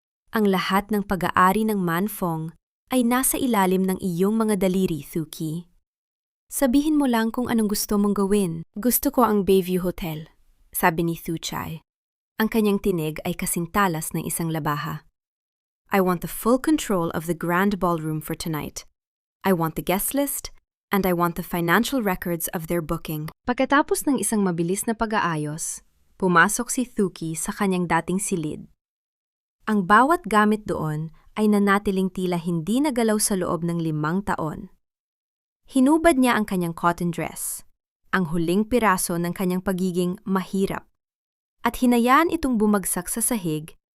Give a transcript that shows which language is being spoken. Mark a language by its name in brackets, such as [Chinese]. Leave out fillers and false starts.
[Filipino] Ang lahat ng pag-aari ng Manfong ay nasa ilalim ng iyong mga daliri, Thuki. Sabihin mo lang kung anong gusto mong gawin. Gusto ko ang Bayview Hotel, sabi ni Thu Chai. Ang kanyang tinig ay kasing talas ng isang labaha. [English] I want the full control of the grand ballroom for tonight. I want the guest list, and I want the financial records of their booking. [Filipino] Pagkatapos ng isang mabilis na pag-aayos, pumasok si Thuki sa kanyang dating silid. Ang bawat gamit doon ay nanatiling tila hindi nagalaw sa loob ng 5 taon. Hinubad niya ang kanyang cotton dress, ang huling piraso ng kanyang pagiging mahirap, at hinayaan itong bumagsak sa sahig